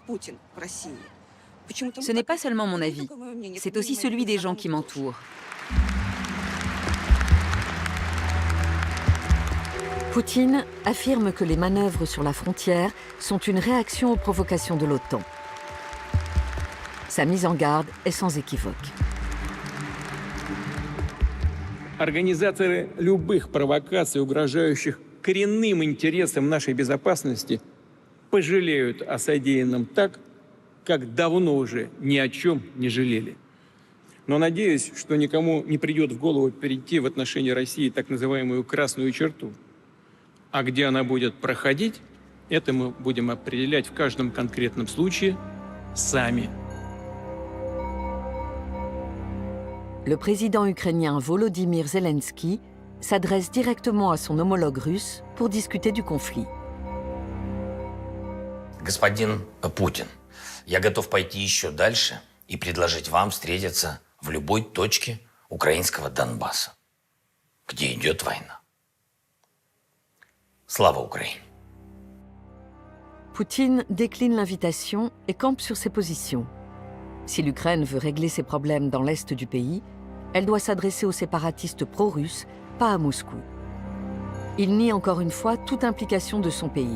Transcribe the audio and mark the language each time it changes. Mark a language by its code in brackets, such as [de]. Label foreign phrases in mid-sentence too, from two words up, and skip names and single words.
[fr] Ce n'est pas seulement mon avis, c'est aussi celui des gens qui m'entourent. Poutine affirme que les manœuvres sur la frontière sont une réaction aux provocations de l'OTAN. Sa mise en garde est sans équivoque. [ru] Организаторы любых провокаций, угрожающих коренным интересам нашей безопасности, пожалеют о содеянном так, как давно уже ни о чем не жалели. Но надеюсь, что никому не придет в голову перейти в отношении России так называемую красную черту. А где она будет проходить, это мы будем определять в каждом конкретном случае сами. [fr] Le président ukrainien Volodymyr Zelensky s'adresse directement à son homologue russe pour discuter du conflit. [ru] Господин Путин, я готов пойти еще дальше и предложить вам встретиться в любой точке украинского Донбасса, где идет война. [uk] Слава Україні. [fr] Poutine décline l'invitation et campe sur ses positions. Si l'Ukraine veut régler ses problèmes dans l'est du pays, elle doit s'adresser aux séparatistes pro-russes, pas à Moscou. Il nie encore une fois toute implication de son pays.